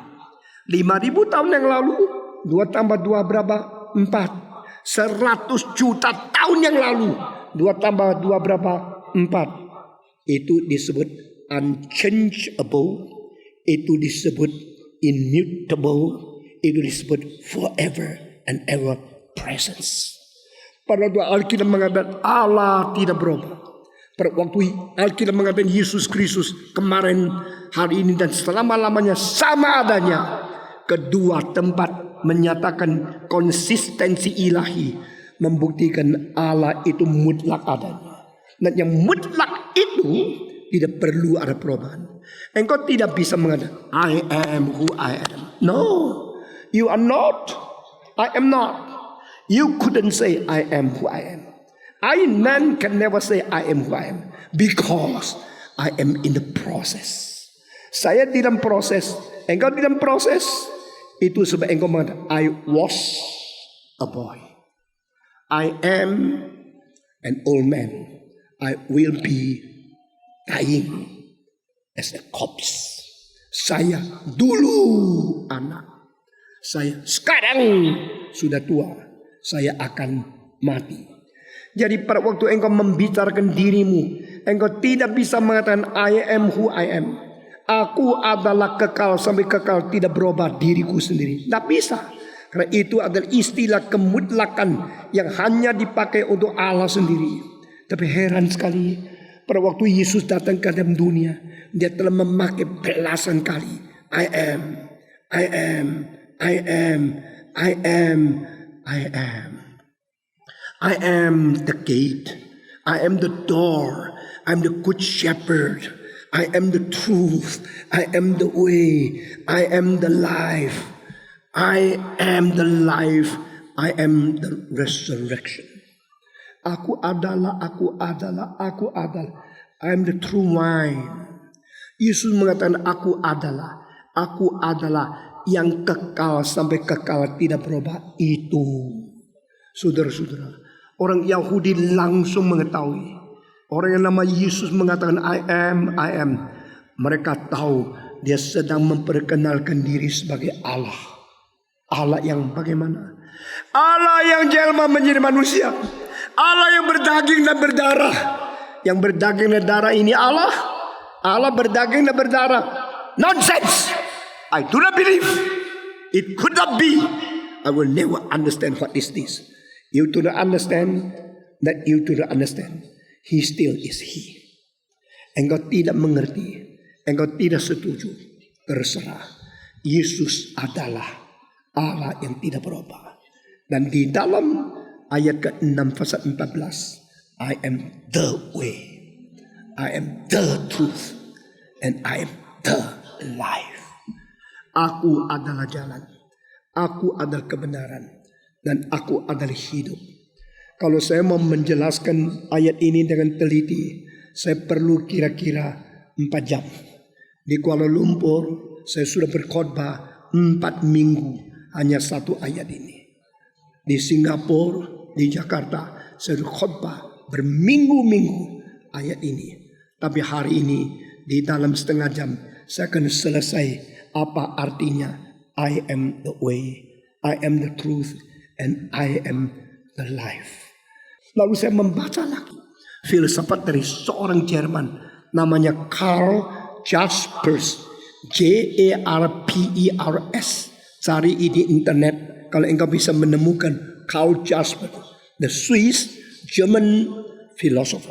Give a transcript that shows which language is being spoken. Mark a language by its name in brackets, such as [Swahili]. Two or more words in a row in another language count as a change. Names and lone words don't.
[Indonesian] 5000 tahun yang lalu 2 tambah 2 berapa? 4. 100 juta tahun yang lalu 2 tambah 2 berapa? 4. Itu disebut unchangeable. Itu disebut immutable. Itu disebut [English] forever and ever presence. [Indonesian] Pada waktu Alkitab mengatakan Allah tidak berubah. Pada waktu Alkitab mengatakan Yesus Kristus kemarin, hari ini, dan selama-lamanya sama adanya. Kedua tempat menyatakan konsistensi ilahi, membuktikan Allah itu mutlak adanya. Dan yang mutlak itu tidak perlu ada perubahan. Engkau tidak bisa mengatakan [English] I am who I am. No, you are not. I am not. You couldn't say I am who I am. Man can never say I am who I am, because I am in the process. [Indonesian] Saya di dalam proses, engkau di dalam proses. Itu sebab engkau mengatakan [English] I was a boy, I am an old man, I will be dying as a corpse. [Indonesian] Saya dulu anak, saya sekarang sudah tua, saya akan mati. Jadi pada waktu engkau membicarakan dirimu, engkau tidak bisa mengatakan [English] I am who I am. [Indonesian] Aku adalah kekal sampai kekal, tidak berubah diriku sendiri. Tidak bisa. Karena itu adalah istilah kemutlakan yang hanya dipakai untuk Allah sendiri. Tapi heran sekali, pada waktu Yesus datang ke dalam dunia, dia telah memakai belasan kali [English] I am, I am, I am, I am, I am. I am the gate. I am the door. I am the good shepherd. I am the truth. I am the way. I am the life. I am the life. I am the resurrection. [Indonesian] Aku adalah, aku adalah, aku adalah. [English] I am the true wine. [Indonesian] Yesus mengatakan aku adalah yang kekal sampai kekal tidak berubah. Itu, saudara-saudara, orang Yahudi langsung mengetahui. Orang yang nama Yesus mengatakan [English] I am, I am. [Indonesian] Mereka tahu dia sedang memperkenalkan diri sebagai Allah. Allah yang bagaimana? Allah yang jelma menjadi manusia. Allah yang berdaging dan berdarah. Yang berdaging dan darah ini Allah. Allah berdaging dan berdarah. [English] Nonsense. I do not believe. It could not be. I will never understand what is this. You do not understand. That you do not understand. He still is He. [Indonesian] Engkau tidak mengerti, engkau tidak setuju, terserah. Yesus adalah Allah yang tidak berubah. Dan di dalam ayat ke-6 pasal 14, [English] I am the way, I am the truth, and I am the life. [Indonesian] Aku adalah jalan, aku adalah kebenaran, dan aku adalah hidup. Kalau saya mau menjelaskan ayat ini dengan teliti, saya perlu kira-kira 4 jam. Di Kuala Lumpur, saya sudah berkhotbah 4 minggu hanya 1 ayat ini. Di Singapura, di Jakarta, saya berkhotbah berminggu-minggu ayat ini. Tapi hari ini, di dalam setengah jam, saya akan selesai apa artinya [English] I am the way, I am the truth, and I am the life. [Indonesian] Lalu saya membaca lagi filsafat dari seorang Jerman namanya Karl Jaspers, J-A-R-P-E-R-S. Cari di internet kalau engkau bisa menemukan Karl Jaspers, [English] the Swiss German philosopher.